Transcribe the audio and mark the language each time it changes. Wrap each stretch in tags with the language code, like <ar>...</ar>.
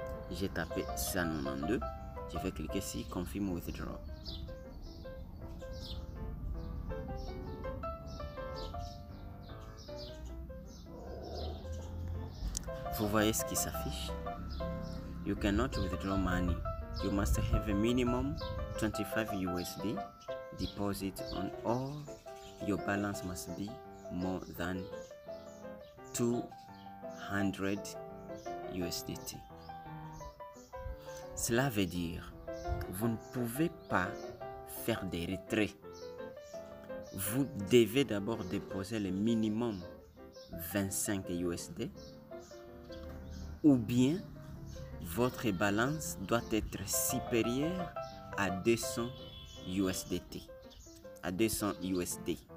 <fr>J'ai tapé 192. Je vais cliquer sur Confirm Withdraw. Vous voyez ce qui s'affiche.</fr> <en>You cannot withdraw money. You must have a minimum 25 USD deposit on or your balance must be more than 200 USDT.</en> <fr>Cela veut dire vous ne pouvez pas faire des retraits. Vous devez d'abord déposer le minimum 25 USD ou bien votre balance doit être supérieure à 200 USDT, à 200 USD.</fr>